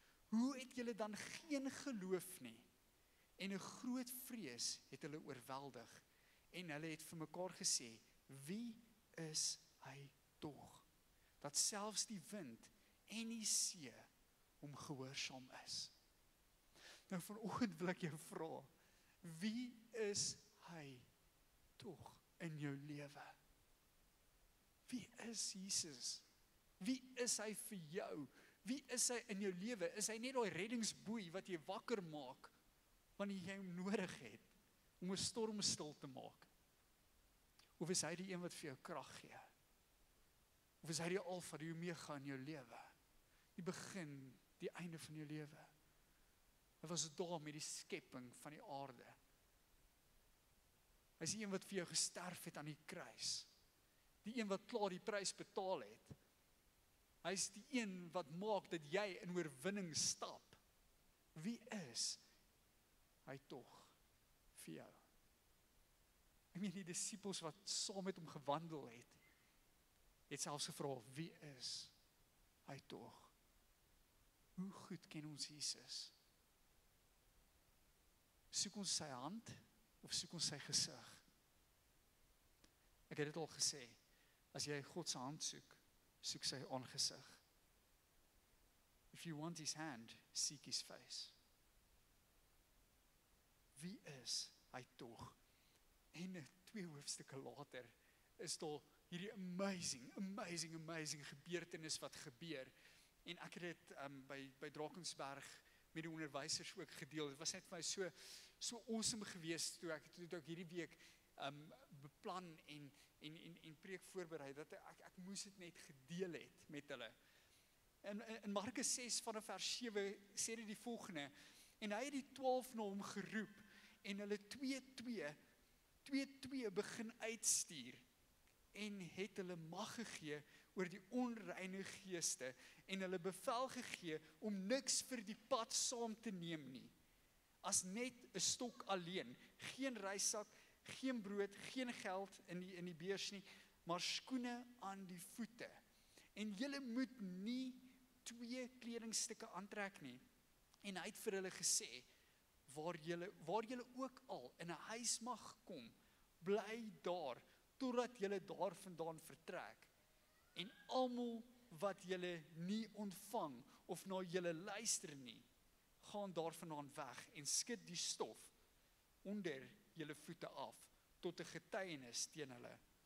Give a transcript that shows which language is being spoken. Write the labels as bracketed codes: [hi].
[af] Hoe het julle dan geen geloof nie? En 'n groot vrees het hulle oorweldig. En hulle het vir mekaar gesê, wie is hy tog? Dat selfs die wind en die see hom gehoorsaam is. Nou vanoggend wil ek jou vra, wie is hy tog in jou lewe? Wie is Jesus? Wie is hy vir jou? Wie is hy in jou lewe? Is hy net daai reddingsboei wat jy wakker maak wanneer jy hom nodig het om 'n storm stil te maak? Of is hy die een wat vir jou krag gee? Of is hy die alfa, die omega in jou lewe? Die begin, die einde van jou lewe. Hy was daar met die skepping van die aarde. Hy is die een wat vir jou gesterf het aan die kruis. Die een wat klaar die prys betaal het. Hy is die een wat maak dat jy in oorwinning stap. Wie is hy tog vir jou? Ek meen die disippels wat saam met hom gewandel het selfs gevra, wie is hy tog? Hoe goed ken ons Jesus? Soek ons sy hand of soek ons sy gesig? Ek het dit al gesê, as jy God se hand soek, soek sy aangesig. [en] If you want his hand, seek his face. [af] Wie is hy tog? En 2 hoofstukke later is daar hierdie amazing gebeurtenis wat gebeur. En ek het dit by Drakensberg met die onderwysers ook gedeel. Dit was net vir my so awesome geweest toe ek hierdie week beplan en preek voorberei, dat ek moes dit net gedeel het met hulle. In Markus 6 vanaf vers 7 sê dit die volgende, en hy het die 12 na hom geroep, en hulle 2 begin uitstuur, en het hulle mag gegee oor die onreine geeste, en hulle bevel gegee om niks vir die pad saam te neem nie. as net 'n stok alleen. Geen reissak, geen brood, geen geld in die beurs nie, maar skoene aan die voete. En julle moet nie 2 kledingstukke aantrek nie. En hy het vir hulle gesê, waar julle ook al in 'n huis mag kom, bly daar, totdat julle daar vandaan vertrek. En almal wat julle nie ontvang, of na julle luister nie, gaan daarvandaan weg, en skud die stof onder julle voete af, tot 'n getuienis teen hulle.